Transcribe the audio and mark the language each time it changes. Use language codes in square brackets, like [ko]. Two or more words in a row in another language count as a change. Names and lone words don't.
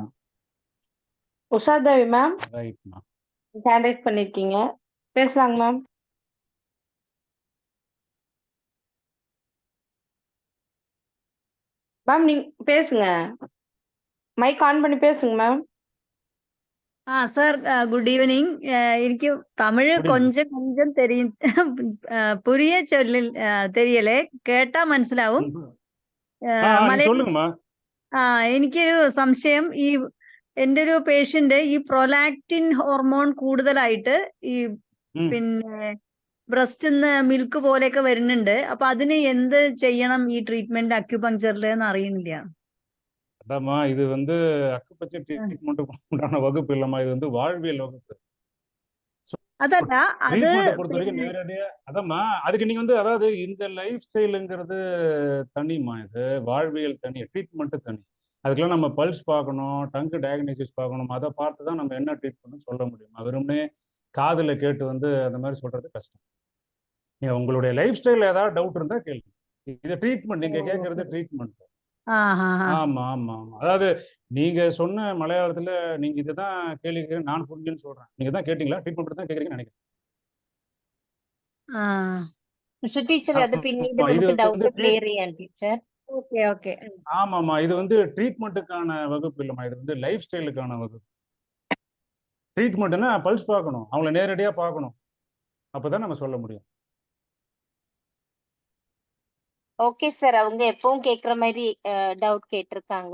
[ta] உஷாதேவி மேம் ரைட்மா. [en] hand raise [ta] பண்ணிருக்கீங்க, பேசலாங்க மேம். மேம் நீங்க பேசுங்க, [en] mic on [ta] பண்ணி பேசுங்க மேம். [ml] സാർ [en] good evening. [ml] എനിക്ക് തമിഴ് [ta] கொஞ்சம் கொஞ்சம் தெரியும். புரிய சொல்லி தெரியல, [ml] കേട്ടാ മനസ്സിലാവും. [ta] சொல்லுங்கம்மா. [ml] എനിക്കൊരു സംശയം, എൻ്റെ ഒരു പേഷ്യന്റ് ഈ [en] prolactin hormone [ml] കൂടുതലായിട്ട് ഈ പിന്നെ ബ്രസ്റ്റിന്ന് മിൽക്ക് പോലെയൊക്കെ വരുന്നുണ്ട്. അപ്പൊ അതിന് എന്ത് ചെയ്യണം ഈ ട്രീറ്റ്മെന്റ് അക്യുപങ്ചറിൽ എന്ന് അറിയുന്നില്ല. [ta] அதாம்மா, இது வந்து அக்குபஞ்சர் ட்ரீட்மெண்ட்டுக்கு உண்டான வகுப்பு இல்லம்மா, இது வந்து வாழ்வியல் வகுப்பு. [ml] അതല്ല, അത് [ta] ட்ரீட்மெண்ட்டை பொறுத்த வரைக்கும் நேரடியா அதாம்மா, அதுக்கு நீங்க வந்து, அதாவது இந்த [en] life styleங்கிறது [ta] தனிமா, இது வாழ்வியல் தனி, ட்ரீட்மெண்ட்டு தனி. அதுக்கெல்லாம் நம்ம பல்ஸ் பார்க்கணும், [en] tongue diagnosis [ta] பார்க்கணும், அதை பார்த்து தான் நம்ம என்ன ட்ரீட்மெண்ட்னு சொல்ல முடியும். வெறும்னே காதுல கேட்டு வந்து அந்த மாதிரி சொல்றது கஷ்டம். நீங்க உங்களுடைய [en] life style [ta] ஏதாவது டவுட் இருந்தா கேளுங்க. இது ட்ரீட்மெண்ட், நீங்க கேட்கறது ட்ரீட்மெண்ட். ஆமா ஆமா ஆமா. அதாவது நீங்க சொன்ன மலையாளத்துல நீங்க இதுதான் கேள்வி கேட்குறீங்க, நான் புரிஞ்சுன்னு சொல்றேன். நீங்க தான் கேட்டீங்களா? ட்ரீட்மெண்ட் தான் கேட்குறீங்கன்னு நினைக்கிறேன். [ml] ടീച്ചർ അത് പിന്നീട് [ta] ஆமா, இது [ml] നമുക്ക് [ta] வந்து [en] doubt clear [ml] ചെയ്യാൻ ടീച്ചർ. [en] okay okay. [ta] ஆமாம்மா, இது வந்து ட்ரீட்மெண்ட்டுக்கான வகுப்பு இல்லைம்மா, இது வந்து [en] life styleக்கான [ta] வகுப்பு. ட்ரீட்மெண்ட்னா பல்ஸ் பார்க்கணும், அவங்கள நேரடியாக பார்க்கணும், அப்பதான் நம்ம சொல்ல முடியும். [en] okay sir, [ta] அவங்க எப்பவும் கேக்குற மாதிரி டவுட் கேட்டிருக்காங்க.